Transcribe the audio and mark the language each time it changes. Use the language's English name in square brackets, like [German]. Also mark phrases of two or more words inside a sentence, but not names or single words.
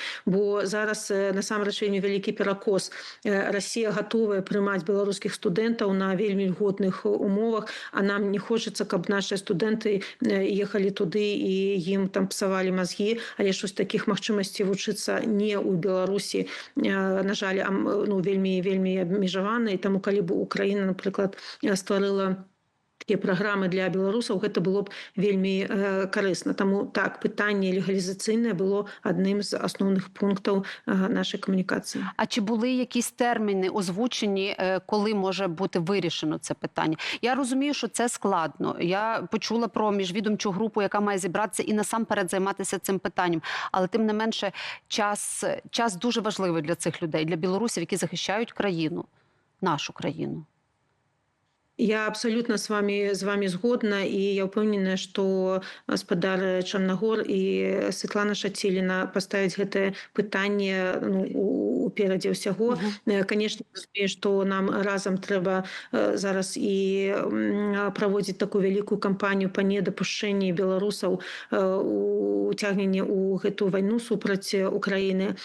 [Belarusian] Бо зараз насамрэч вельмі вялікі перакос. Расія гатовая прымаць беларускіх студэнтаў на вельмі льготных умовах, а нам не хочацца, каб нашыя студэнты ехалі туды і ім там псавалі мазгі, але ж такіх магчымасцей вучыцца не ў Беларусі, на жаль, вельмі абмежаваны. І таму калі Украіна, напрыклад, стварыла такія праграмы для беларусаў, гэта было б вельмі карысна. Таму так, пытанне легалізацыйнае было адным з асноўных пунктаў нашай камунікацыі. [Ukrainian] А чи були якісь терміни озвучені, коли може бути вирішено це питання? Я розумію, що це складно. Я почула про міжвідомчу групу, яка має зібратися і насамперед займатися цим питанням. Але тим не менше, час дуже важливий для цих людей, для білорусів, які захищають країну. Нашу країну. Я абсолютно з вами згодна, [Belarusian] і я ўпэўненая, што гаспадар Чарнагор і Святлана Шаціліна паставяць гэтае пытанне уперадзе ўсяго. Канешне, разумею, што нам разам трэба зараз і праводзіць такую вялікую кампанію па недапушчэнні беларусаў уцягнення ў гэтую вайну супраць Украіны.